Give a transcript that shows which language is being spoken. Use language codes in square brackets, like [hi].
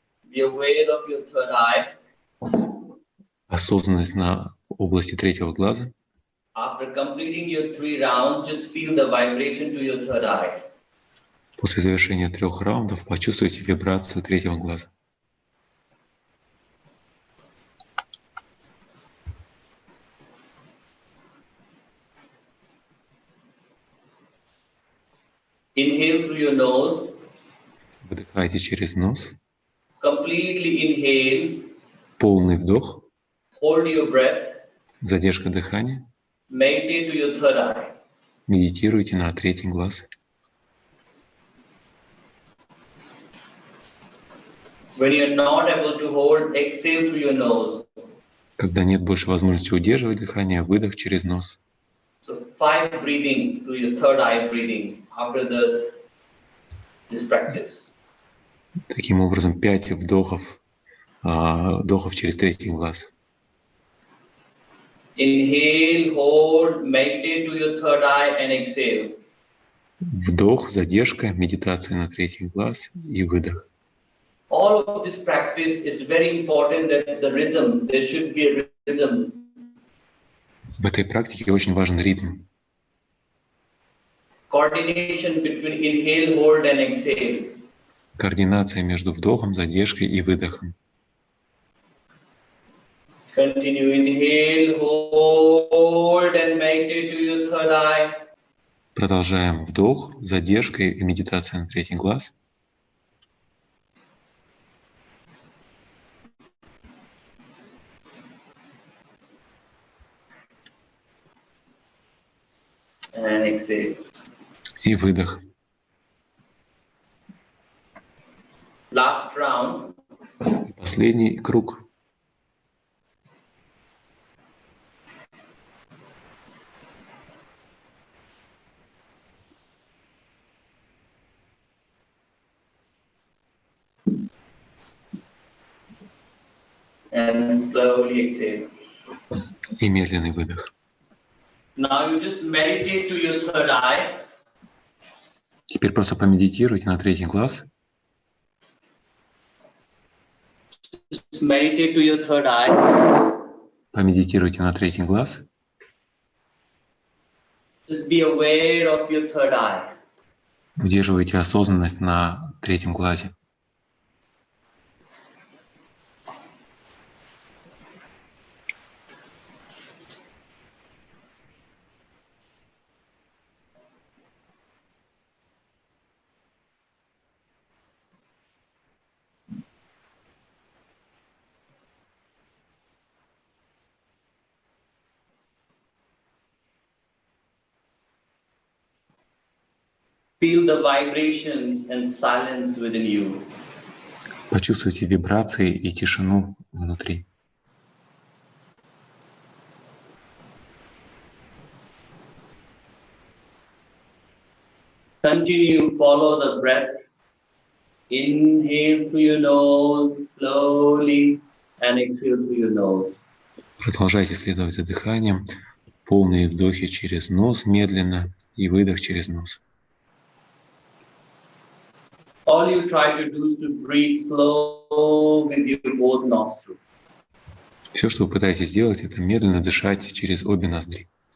[en] Be aware of your third eye. [ru] Осознанность на области третьего глаза. [en] After completing your 3 rounds, just feel the vibration to your third eye. [ru] После завершения 3 раундов почувствуйте вибрацию третьего глаза. [en] Inhale through your nose. [ru] Выдыхайте через нос. [en] Completely inhale. [ru] Полный вдох. [en] Hold your breath. [ru] Задержка дыхания. [en] Meditate to your third eye. [ru] Медитируйте на третий глаз. [en] When you're not able to hold, exhale through your nose. [ru] Когда нет больше возможности удерживать дыхание, выдох через нос. [en] So 5 breathing to your third eye breathing after this practice. [ru] Таким образом, 5 вдохов через третий глаз. [en] Inhale, hold, meditate to your third eye and exhale. [ru] Вдох, задержка, медитация на третий глаз и выдох. [en] All of this practice is very important that the rhythm, there should be a rhythm. [ru] В этой практике очень важен ритм. [en] Coordination between inhale, hold and exhale. [ru] Координация между вдохом, задержкой и выдохом. [en] Continue, inhale, hold and meditate to your third eye. [ru] Продолжаем вдох, задержка и медитация на третий глаз. [en] And exhale. [ru] И выдох. [en] Last round. [ru] И последний круг. [en] And slowly exhale. [ru] И медленный выдох. [en] Now you just meditate to your third eye. [ru] Теперь просто помедитируйте на третий глаз. [en] Just meditate to your third eye. [ru] Помедитируйте на третий глаз. [en] Just be aware of your third eye. [ru] Удерживайте осознанность на третьем глазе. [en] Feel the vibrations and silence within you. [ru] Почувствуйте вибрации и тишину внутри. [en] Continue, follow the breath. Inhale through your nose slowly and exhale through your nose. [ru] Продолжайте следовать за дыханием. Полные вдохи через нос медленно и выдох через нос. [en] All you try to do is to breathe slow with your both nostrils. [ru] Все, что вы пытаетесь сделать, это медленно дышать через обе ноздри.